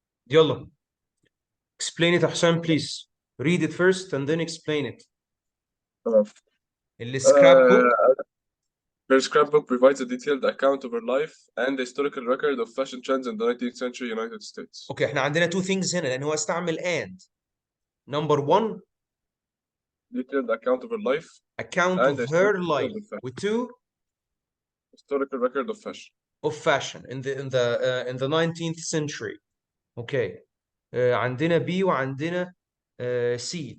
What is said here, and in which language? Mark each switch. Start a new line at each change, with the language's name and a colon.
Arabic: يلا.
English: explain it
Arabic: يا حسام
English: please. read it first and then explain it.
Arabic: السكراب book.
English: Her scrapbook provides a detailed account of her life and a historical record of fashion trends in the 19th century United States.
Arabic: اوكي احنا عندنا
English: two things
Arabic: هنا لان هو استعمل and.
English: number one Detailed account of her life account and of a historical life record of fashion. with two Historical record of fashion. of fashion in the 19th century.
Arabic: اوكي عندنا B وعندنا C.